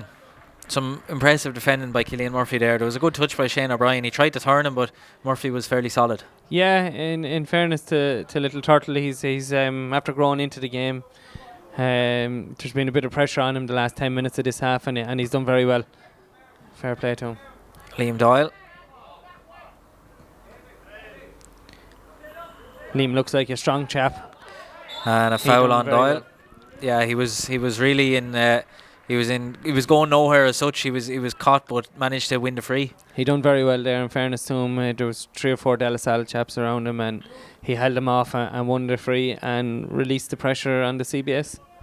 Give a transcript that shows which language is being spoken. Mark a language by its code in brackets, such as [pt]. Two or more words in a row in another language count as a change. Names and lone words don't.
[en] Some impressive defending by Killian Murphy there. There was a good touch by Shane O'Brien. He tried to turn him, but Murphy was fairly solid. Yeah, in fairness to Little Turtle, he's after growing into the game. There's been a bit of pressure on him the last 10 minutes of this half, and he's done very well. Fair play to him. Liam Doyle. Liam looks like a strong chap. And a foul on Doyle. Well. Yeah, he was really in. He was going nowhere as such. He was caught, but managed to win the free. He done very well there. In fairness to him, there was 3 or 4 Delasalle chaps around him, and he held them off and won the free and released the pressure on the CBS.